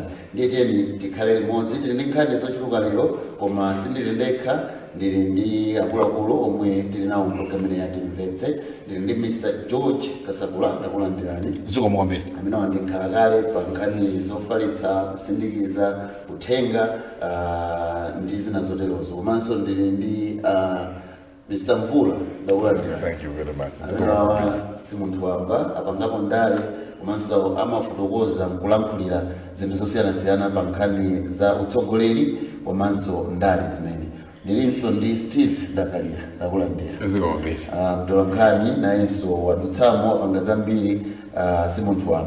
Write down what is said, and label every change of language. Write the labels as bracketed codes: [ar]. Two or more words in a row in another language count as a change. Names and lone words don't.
[ny] Ndiye tiyeni tikhale limodzi. Tili ndi nkhani zochuluka lero koma sindili ndekha, ndili ndi akuluakulu omwe tili nawo mpulogalamu ya Timvetse. Ndili ndi Mr. George Kasakula, ndakulandirani. Zikomo kwambiri. Amene wandikhala kale pa nkhani zofalitsa, kusindikiza, uthenga ndi zina zoterozo. Komanso ndili ndi Mr. Mvula, ndakulandirani. [en] Thank you very much. [ny] Amene si munthu wamba, apangapo ndale komanso amafotokoza nkulankhulira zinthu zosiyanasiyana pa nkhani za utsogoleri komanso ndale zimene. Ndilinso ndi Steve Ndakalira, ndakulandira. Zikomo kwambiri. Nkhani nayenso wadutsamo apanga zambiri, si munthu wamba.